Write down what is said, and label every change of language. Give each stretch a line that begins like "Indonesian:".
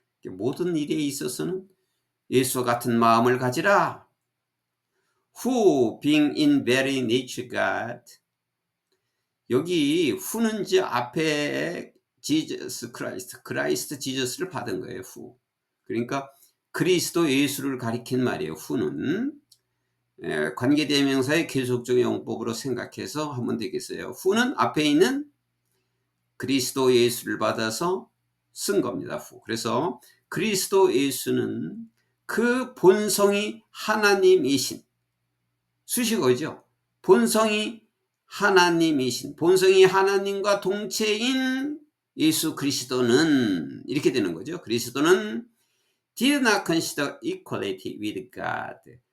Korean: 모든 일에 있어서는 예수와 같은 마음을 가지라.
English: Who being in very nature God.
Korean: 여기 who는 이제 앞에 Jesus Christ, 크라이스트 지저스를 받은 거예요.
English: who.
Korean: 그러니까 그리스도 예수를 가리킨 말이에요. who는 관계대명사의 계속적 용법으로 생각해서 하면 되겠어요. who는 앞에 있는 그리스도 예수를 받아서 쓴 겁니다.
English: who.
Korean: 그래서 그리스도 예수는 그 본성이 하나님이신 수식어죠. 본성이 하나님이신, 본성이 하나님과 동체인 예수 그리스도는 이렇게 되는 거죠.
English: 그리스도는 did not consider equality with God.